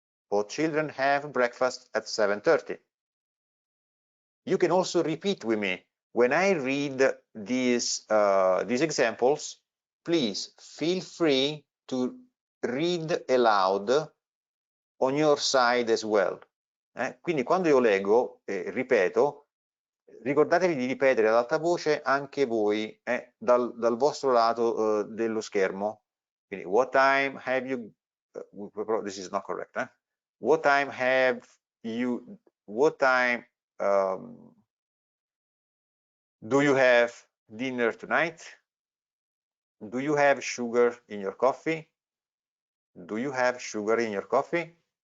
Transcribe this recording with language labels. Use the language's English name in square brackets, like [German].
[English] Both children have breakfast at 7:30. You can also repeat with me. When I read these examples, please feel free to read aloud on your side as well. [Italian] Quindi quando io leggo, ripeto, ricordatevi di ripetere ad alta voce anche voi dal vostro lato dello schermo. [English] Quindi, what time have you, this is not correct, what time have you, what time do you have dinner tonight? Do you have sugar in your coffee? Do you have sugar in your coffee?